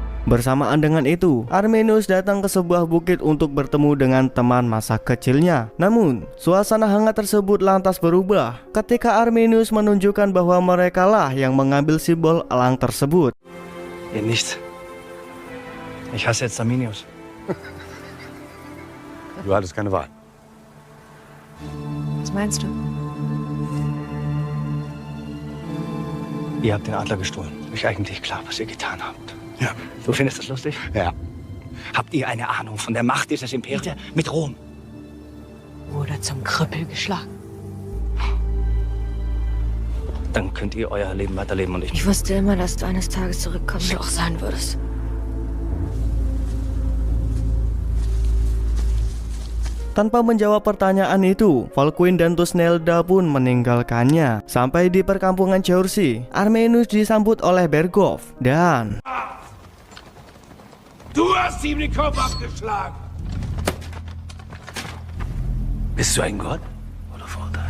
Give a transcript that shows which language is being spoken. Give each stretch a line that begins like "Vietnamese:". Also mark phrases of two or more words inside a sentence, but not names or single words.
Indonesian: Bersamaan dengan itu, Arminius datang ke sebuah bukit untuk bertemu dengan teman masa kecilnya. Namun, suasana hangat tersebut lantas berubah ketika Arminius menunjukkan bahwa merekalah yang mengambil simbol elang tersebut.
German: Ihr nicht. Ich hasse jetzt Arminius. Du hattest keine Wahl. Was meinst du? Ihr habt den Adler gestohlen. Ist eigentlich klar, was ihr getan habt. Ja. Du findest das lustig? Ja. Habt ihr eine Ahnung von der Macht dieses Imperiums mit Rom? Oder zum Krüppel geschlagen. Dann könnt ihr euer Leben weiterleben und Ich wusste immer, dass du eines Tages zurückkommen und auch sein würdest.
Indonesian: Tanpa menjawab pertanyaan itu, Volkwin dan Tusnelda pun meninggalkannya. Sampai di perkampungan Chaursey, Arminius disambut oleh Bergov dan
German: Du hast ihm den Kopf abgeschlagen! Bist du ein Gott oder Vorteil?